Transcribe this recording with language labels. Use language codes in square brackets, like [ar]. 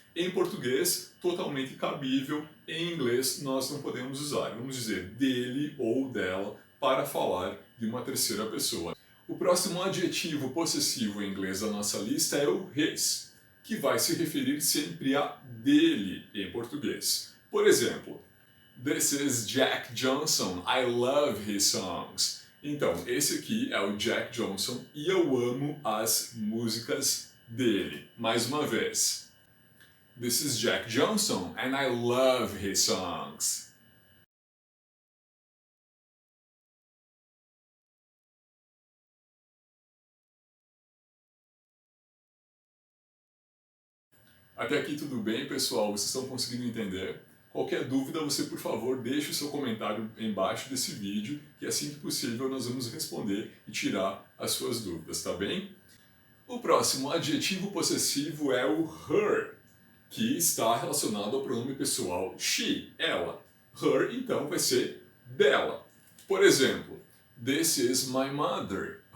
[pt] Em português, totalmente cabível, em inglês nós não podemos usar. Vamos dizer dele ou dela para falar de uma terceira pessoa. O próximo adjetivo possessivo em inglês da nossa lista é o his, que vai se referir sempre a dele em português. Por exemplo, [en] This is Jack Johnson, I love his songs. [pt] Então, esse aqui é o Jack Johnson e eu amo as músicas dele. Mais uma vez. [en] This is Jack Johnson and I love his songs. [pt] Até aqui tudo bem, pessoal? Vocês estão conseguindo entender? Qualquer dúvida, você por favor deixe o seu comentário embaixo desse vídeo, que assim que possível nós vamos responder e tirar as suas dúvidas, tá bem? O próximo adjetivo possessivo é o her, que está relacionado ao pronome pessoal she, ela. Her, então, vai ser dela. Por exemplo, [en] This is my mother.